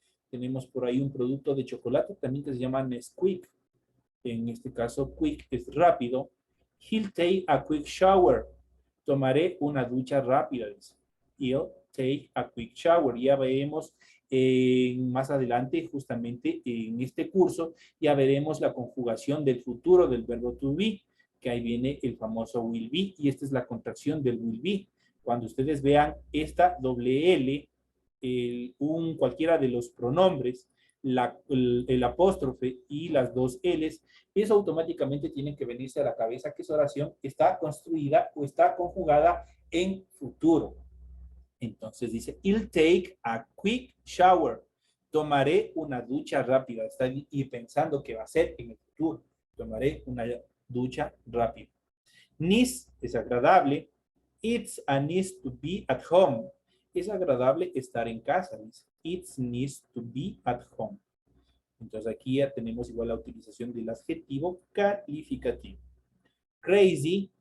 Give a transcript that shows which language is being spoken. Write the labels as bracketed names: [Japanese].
[Spanish] Tenemos por ahí un producto de chocolate también que se llama Nesquik. En este caso, quick es rápido. [English] He'll take a quick shower. [Spanish] Tomaré una ducha rápida. [English] He'll take a quick shower. [Spanish] Ya veremos más adelante, justamente en este curso, ya veremos la conjugación del futuro del verbo to be, que ahí viene el famoso will be, y esta es la contracción del will be. Cuando ustedes vean esta doble L, cualquiera de los pronombres, el apóstrofe y las dos L's, eso automáticamente tiene que venirse a la cabeza que esa oración está construida o está conjugada en futuro. [English] Entonces dice, I'll take a quick shower. [Spanish] Tomaré una ducha rápida. Está y pensando que va a ser en el futuro. Tomaré una ducha rápida. Nice es agradable. [English] It's a nice to be at home. [Spanish] Es agradable estar en casa. [English] It's nice to be at home. [Spanish] Entonces aquí ya tenemos igual la utilización del adjetivo calificativo. Crazy.